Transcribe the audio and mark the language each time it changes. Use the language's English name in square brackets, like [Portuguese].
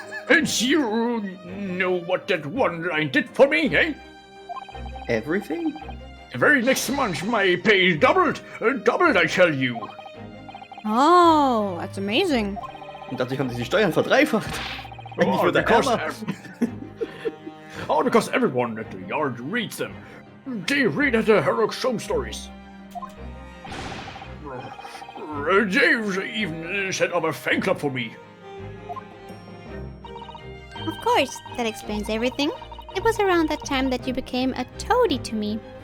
[English] And you know what that one line did for me, eh? Everything? The very next month my pay doubled. Doubled, I tell you. Oh, that's amazing. [German] Und dadurch haben sie die Steuern verdreifacht. Wenn nicht nur der Hammer. [English] Because everyone at the yard reads them. They read at the Sherlock Holmes stories. They've even set up a fan club for me. Of course, that explains everything. It was around that time that you became a toady to me.